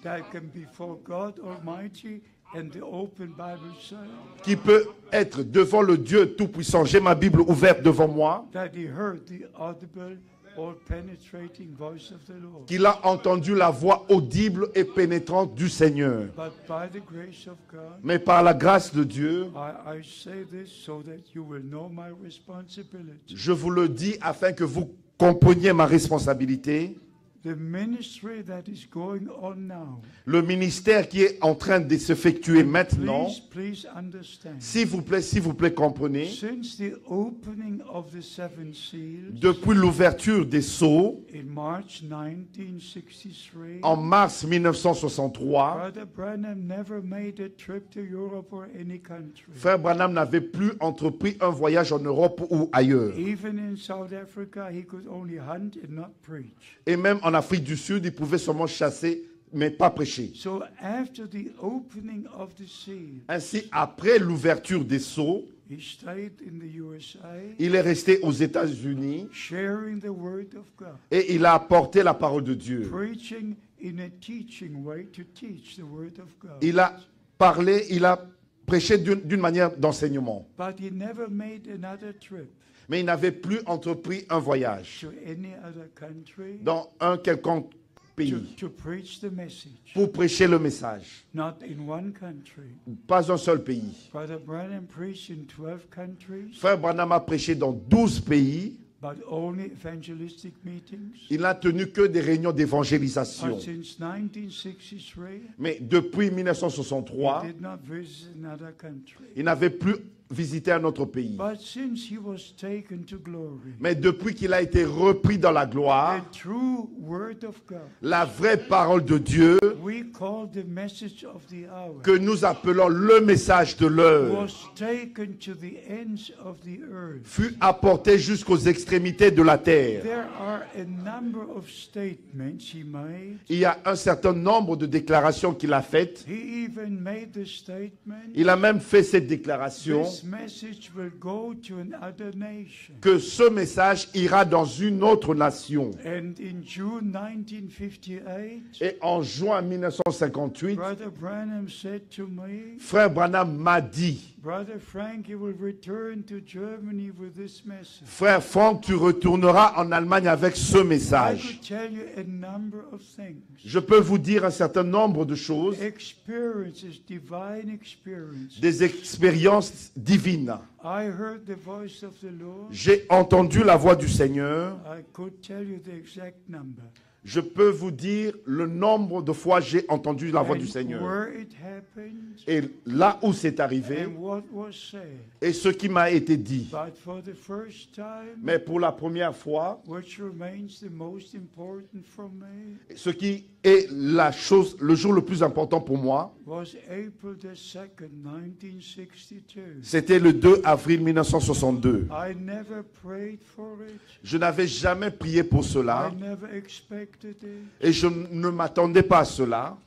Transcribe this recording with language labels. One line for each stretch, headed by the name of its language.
English: that can before God Almighty and the open Bible say
French: qui peut être devant le Dieu Tout-Puissant. J'ai ma Bible ouverte devant moi.
English: that he heard the audible or penetrating voice of the Lord.
French: Qu'il a entendu la voix audible et pénétrante du Seigneur.
English: But by the grace of God,
French: Mais par la grâce de Dieu,
English: I say this so that you will know my responsibility.
French: je vous le dis afin que vous compreniez ma responsabilité.
English: The ministry that is going on now,
French: Le ministère qui est en train de s'effectuer maintenant,
English: please understand.
French: s'il vous plaît, comprenez,
English: Since the opening of the seven seals
French: depuis l'ouverture des sceaux,
English: in March 1963,
French: en mars 1963,
English: Brother Branham never made a trip to Europe or any country.
French: Frère Branham n'avait plus entrepris un voyage en Europe ou ailleurs.
English: Even in South Africa, he could only hunt and not preach.
French: Et même en Afrique du Sud, il pouvait seulement chasser, mais pas prêcher.
English: So after the opening of the seal,
French: Ainsi, après l'ouverture des sceaux,
English: he stayed in the USA,
French: il est resté aux États-Unis
English: sharing the word of God,
French: et il a apporté la parole de Dieu.
English: preaching in a teaching way to teach the word of God.
French: Il a parlé, il a prêché d'une manière d'enseignement.
English: But he never made another trip
French: Mais il n'avait plus entrepris un voyage
English: to any other country
French: dans un quelconque pays
English: to preach the message.
French: pour prêcher le message.
English: Not in one country.
French: Pas un seul pays.
English: Brother Branham preached in 12 countries,
French: Frère Branham a prêché dans 12 pays.
English: but only evangelistic meetings.
French: Il n'a tenu que des réunions d'évangélisation.
English: But since 1963,
French: Mais depuis
English: he
French: 1963,
English: did not visit another country.
French: il n'avait plus visité un autre pays.
English: But since he was taken to glory,
French: Mais depuis qu'il a été repris dans la gloire,
English: the true word of God,
French: la vraie parole de Dieu,
English: we call the message of the hour,
French: que nous appelons le message de l'heure,
English: was taken to the ends of the earth.
French: fut apporté jusqu'aux extrémités de la terre.
English: There are a number of statements he made.
French: Il y a un certain nombre de déclarations qu'il a faites.
English: He even made the statement,
French: Il a même fait cette déclaration
English: this message will go to another nation.
French: que ce message ira dans une autre nation.
English: And in June 1958,
French: Et en juin 1958,
English: Brother Branham said to me,
French: Frère Branham m'a dit,
English: Brother Frank, you will return to Germany with this message.
French: Frère Franck, tu retourneras en Allemagne avec ce
English: I
French: message.
English: could tell you a number of things.
French: Je peux vous dire un certain nombre de choses,
English: Experiences, divine experiences.
French: des expériences divines.
English: I heard the voice of the Lord.
French: J'ai entendu la voix du Seigneur.
English: I could tell you the exact number.
French: Je peux vous dire le nombre de fois j'ai entendu la voix du
English: And
French: Seigneur.
English: where it happened
French: Et là où c'est arrivé,
English: and what was said.
French: et ce qui m'a été dit.
English: But for the first time,
French: Mais pour la première fois,
English: which remains the most important for me,
French: ce qui est la chose, le jour le plus important pour moi,
English: was April the 2nd, 1962.
French: c'était le 2 avril 1962.
English: I never prayed for it.
French: Je n'avais jamais prié pour cela
English: I never expected it.
French: et je ne m'attendais pas à cela.